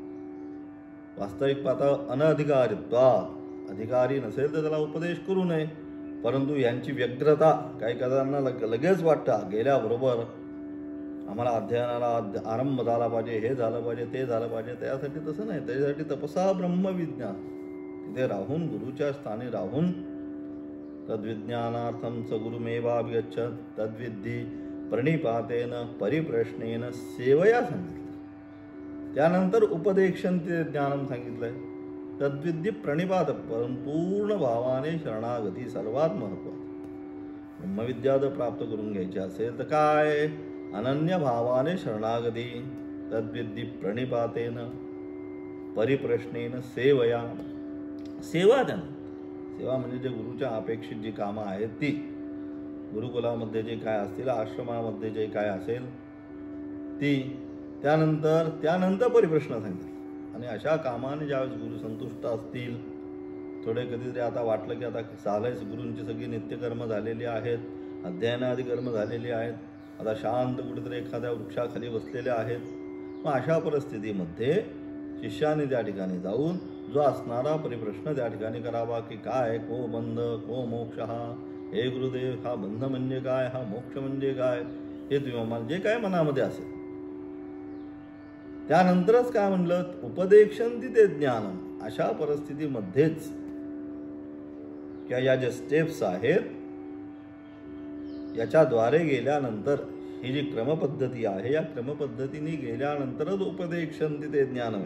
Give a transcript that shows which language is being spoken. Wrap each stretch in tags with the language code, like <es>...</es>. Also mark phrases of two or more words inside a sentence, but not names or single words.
<mr>वास्तविक पाहता अनधिकारित्वात, अधिकारी नसेल तर त्याला उपदेश करू नये. परंतु यांची व्यग्रता काही काहींना लगेच वाटतं गेल्याबरोबर आम्हाला अध्ययनाला आरंभ झाला पाहिजे, हे झालं पाहिजे, ते झालं पाहिजे. त्यासाठी तसं नाही. त्याच्यासाठी</mr> <sa>तपसा ब्रह्मविज्ञान,</sa> <mr>तिथे राहून गुरुच्या स्थानी राहून</mr> <sa>तद्विज्ञानार्थं स गुरुमेवाभिगच्छत् तद्विद्धी प्रणिपातेन परिप्रश्नेन सेवया</sa> <mr>सांगितलं. त्यानंतर</mr> <sa>उपदेक्षण ते ज्ञानम</sa> <mr>सांगितलंय.</mr> <sa>तद्विद्धी प्रणिपात,</sa> <mr>पूर्ण भावाने शरणागती सर्वात महत्त्वाचं. ब्रह्मविद्या जर प्राप्त करून घ्यायची असेल तर काय, अनन्य भावाने शरणागती.</mr> <sa>तद्विद्धी प्रणिपातेन परिप्रश्नेन सेवया,</sa> <mr>सेवा त्यांना. सेवा म्हणजे जे गुरुच्या अपेक्षित जी कामं आहेत ती, गुरुकुलामध्ये जे काय असतील, आश्रमामध्ये जे काय असेल ती. त्यानंतर परिप्रश्न सांगितले. आणि अशा कामाने ज्यावेळेस गुरु संतुष्ट असतील, थोडे कधीतरी आता वाटलं की आता चालायच, गुरूंची सगळी नित्यकर्म झालेली आहेत, अध्ययनादी कर्म झालेली आहेत, आता शांत कुठेतरी एखाद्या वृक्षाखाली बसलेले आहेत. मग अशा परिस्थितीमध्ये शिष्याने त्या ठिकाणी जाऊन जो असणारा परिप्रश्न त्या ठिकाणी करावा की काय,</mr> <sa>को बंध, को मोक्ष,</sa> <mr>हे गुरुदेव हा बंध म्हणजे काय, हा मोक्ष म्हणजे काय, हे तुम्ही मला जे काय मनामध्ये असेल. त्यानंतरच काय म्हणलं,</mr> <sa>उपदेक्षन्ति ते ज्ञानम.</sa> <mr>अशा परिस्थितीमध्येच किंवा या ज्या स्टेप्स आहेत याच्याद्वारे गेल्यानंतर ही जी क्रमपद्धती आहे या क्रमपद्धतीने गेल्यानंतरच</mr> <sa>उपदेक्षन्ति ते ज्ञानम.</sa>